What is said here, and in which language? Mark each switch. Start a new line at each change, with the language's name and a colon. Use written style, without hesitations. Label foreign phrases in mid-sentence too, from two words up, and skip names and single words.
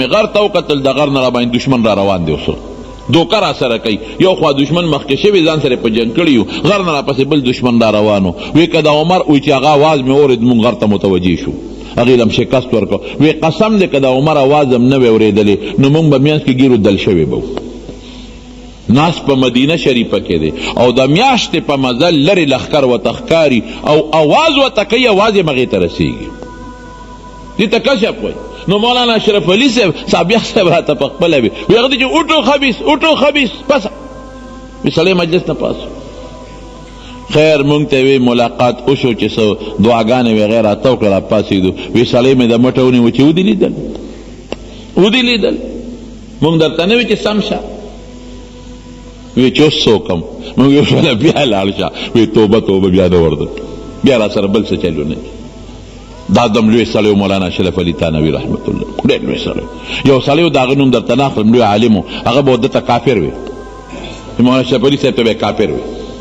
Pashto: مې غر ته وکتل د غر نه راباندې دشمن را روان دی اوس دوکه را سره کوي یو خوا دشمن مخکې شوي ځان سره په جنګ کړي یو غر نه راپسې بل دشمن را روانو وی که د عمر وی چې هغه اواز مې اورېد مونږ غر ته متوجه شو هغې هم شکست ورکړو وی قسم دی که د عمر اواز هم نه وی اورېدلی نو مونږ به منځ کې ګیرو دل شوي به ناس په مدینه شریفه کې دی او د میاشتې په مزل لرې لښکر ورته ښکاري او اواز ورته کوي اواز یې مغې ته رسېږي دې ته کشف وایي. نو مولانا اشرف علي صاحب سابق صاحب راته په خپله وي هغه دی چې
Urdu: اٹھو خبیث اٹھو خبیث
Pashto: پسه وي سړی مجلس نه پاس خیر مونږ ته وی ملاقات وشو چې څه دعاګانې وغیره راته وکړه راپاڅېدو وی سړی مې د مټه ونیو چې ودې لیدل مونږ درته نه وي چې سم شه وی چې اوس څه وکړم مونږ یو شله بیا لاړ شه وی توبه بیا نه ورده بیا را سره بل څه چلو نه دا دم لوی سړی مولانا اشرف علي تانوي رحمت الله ډېر لوی سړی یو سړی و د هغه نوم درته نه اخلم لوی عالم و هغه به ورته کافر وي مولانا اشرف علي صاحب ته به کافر وي